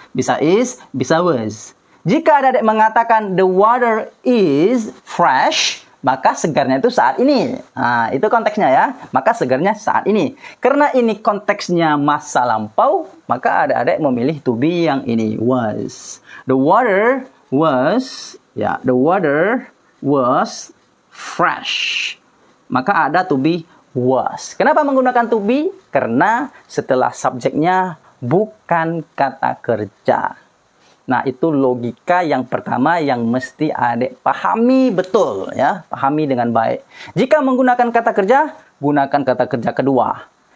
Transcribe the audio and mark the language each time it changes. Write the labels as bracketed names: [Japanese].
[Indonesian] Bisa is, bisa was. Jika ada adik mengatakan [English] the water is fresh, [Indonesian] maka segarnya itu saat ini. Nah, itu konteksnya, ya. Maka segarnya saat ini. Karena ini konteksnya masa lampau, maka adik-adik memilih to be yang ini, was. [English] The water was, ya, the water was fresh. [Indonesian] Maka ada to be was. Kenapa menggunakan to be? Karena setelah subjeknya bukan kata kerja. Nah, itu logika yang pertama yang mesti adik pahami betul, ya. Pahami dengan baik. Jika menggunakan kata kerja, gunakan kata kerja kedua.